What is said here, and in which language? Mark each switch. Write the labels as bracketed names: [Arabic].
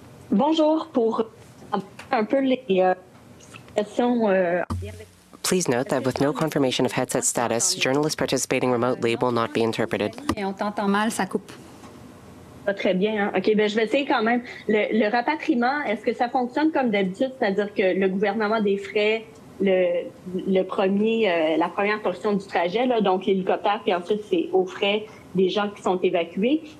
[French] Bonjour, pour un peu les questions. [English] Please note that with no confirmation of headset status, journalists participating remotely will not be interpreted. [French] Et on t'entend mal, ça coupe. Pas très bien. Hein? OK, ben je vais essayer quand même. Le rapatriement, est-ce que ça fonctionne comme d'habitude, c'est-à-dire que le gouvernement défraie la première portion du trajet, là, donc l'hélicoptère, puis ensuite c'est aux frais des gens qui sont évacués.